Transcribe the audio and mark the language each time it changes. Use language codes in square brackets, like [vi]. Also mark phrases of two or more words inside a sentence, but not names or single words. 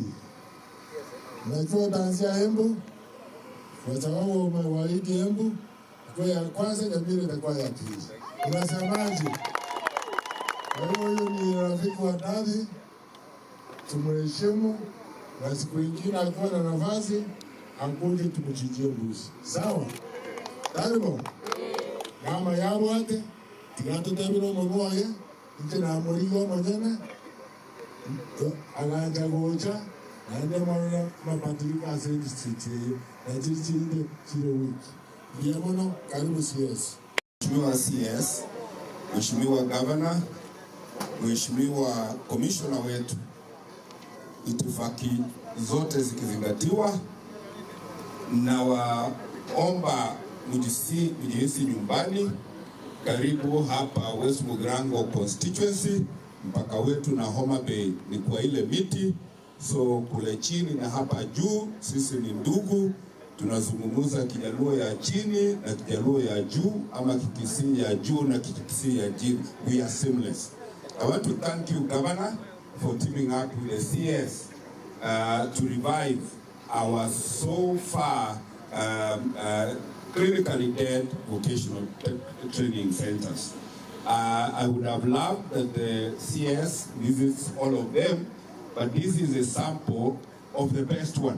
[sw] Najua utaanzia Embu, kwa sababu umewaahidi Embu, kwa ya kwanza Nyamira itakuwa ya pili. Unasemaje? Kwa hiyo huyu ni rafiki wa dhati, tumheshimu, na siku ingine akiwa na nafasi akuje tumchinjie mbuzi. Sawa? Nyaribo. [guz] Mama yabo ate tigato tabiro moboye ite na morigo mojana aganja gocha na mwana mapatilika asenti street na chirichinde chiro wiki. [sw] Biamono karibu CS. Mheshimiwa CS, Mheshimiwa Governor, Mheshimiwa Commissioner wetu, itifaki zote zikizingatiwa, na waomba mjihisi nyumbani. Karibu hapa West Mugrango constituency, mpaka wetu na Homa Bay ni kwa ile miti, so kule chini na hapa juu sisi ni ndugu. Tunazungumza Kijaluo ya chini na Kijaluo ya juu, ama Kikisii ya juu na Kikisii ya chini. [en] We are seamless. I want to thank you, Governor, for teaming up with the CS to revive our so far clinically dead vocational training centers. I would have loved that the CS visits all of them, but this is a sample of the best one.